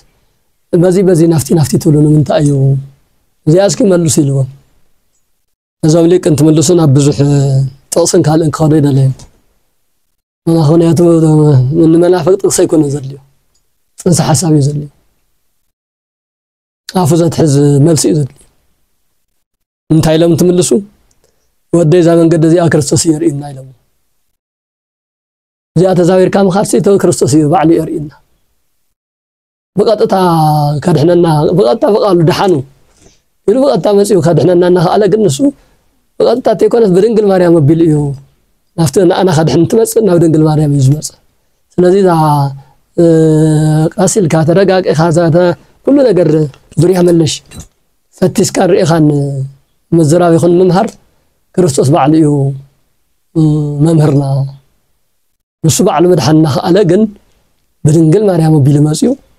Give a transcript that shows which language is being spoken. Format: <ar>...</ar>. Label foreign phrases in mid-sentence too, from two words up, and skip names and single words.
<ti>በዚ ናፍቲ ትብሉን እንታይ እዩ እዚያ እስኪ መልሱ ኢልዎም እዛም ሊቅ እንትመልሱን ኣብ ብዙሕ ጥቕስን ካልእን ክኸዶ ይደለዩ ምክንያቱ ንመናፍቅ ጥቕስ ኣይኮነ ዘድልዮ ፅንሰ ሓሳብ እዩ ዘድልዮ ኣፉ ዘትሕዝ መልሲ እዩ ዘድልዮ እንታይ ኢሎም እንትምልሱ ወደይ እዛ መንገዲ እዚኣ ክርስቶስ የርእየና ኢሎም እዚኣ ተዛዊርካ ምኻድሲ እቶ ክርስቶስ እዩ ባዕሉ የርእየና በቀጥታ ከድሕነና በቀጥታ በቃሉ ድሓኑ ኢሉ በቀጥታ መፅኡ ከድሕነና እናኸኣለ ግን ንሱ በቀጥታ ተይኮነስ ብድንግል ማርያም ኣቢሉ እዩ ናፍቲ ንኣና ከድሕን ትመፅእ ናብ ድንግል ማርያም እዩ ዝመፅእ ስለዚ እዛ ቀሲልካ ተረጋቂኻ ኩሉ ነገር ዙርያ መለሽ ፈቲስካ ርኢኻን ምዝራብ ይኹን ምምሃር ክርስቶስ ባዕሉ እዩ መምህርና ንሱ ባዕሉ መድሓንና ከኣለ ግን ብድንግል ማርያም ኣቢሉ መፅኡ</ti>